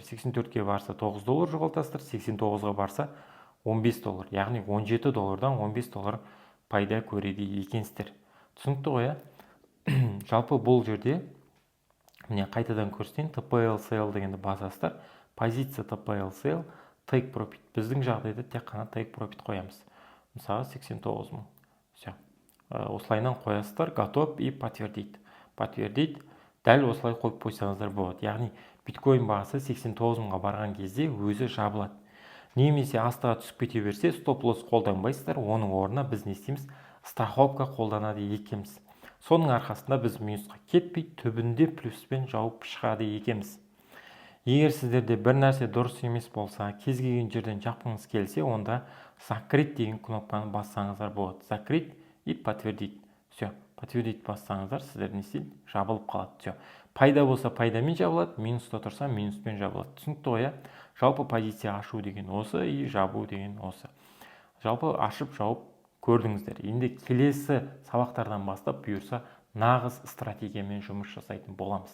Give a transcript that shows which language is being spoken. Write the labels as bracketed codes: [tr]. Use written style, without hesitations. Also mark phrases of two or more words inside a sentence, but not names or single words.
[kk] 84-ге барса 9 доллар жоғалтасыздар, 89-ға барса 15 доллар, яғни 17 доллардан 15 доллар пайда көреді екенсіздер. Түсінікті ғой, жалпы бұл жерде, міне қайтадан көрсетейін, [en] TPL sell [kk] дегенді басасыздар, позиция [en] TPL sell, take profit. [kk] Біздің жағдайда тек қана [en] take profit [kk] қоямыз. Мысалы 89.000. Все. Осылайынан қоясыздар, [ru] готов и подтвердить. Подтвердить. [kk] Дәл осылай қойып қойсаңыздар болады. Яғни биткоин бағасы 89.000-ға барған кезде өзі жабылады. немесе астыға түсіп кете берсе [en] stop loss [kk] қолданбайсыздар, оның орнына біз не істейміз, страховка қолданады екенбіз. Соның арқасында біз минусқа кетпей түбінде плюспен жауып шығады екенбіз. Егер сіздерде бір нәрсе дұрыс емес болса, кез келген жерден жапқыңыз келсе, онда закрыть деген кнопканы бассаңыздар болады. [ru] Закрыть и подтвердить. [kk] Все, подтвердить бассаңыздар, сіздер не істейді? Жабылып қалады. Все. Пайда болса пайдамен жабылады, минуста тұрса минуспен жабылады. Түсінікті ғой, жалпы позиция ашу деген осы, и жабу деген осы. Жалпы ашып жауып көрдіңіздер. Енді келесі сабақтардан бастап бұйырса нағыз стратегиямен жұмыс жасайтын боламыз.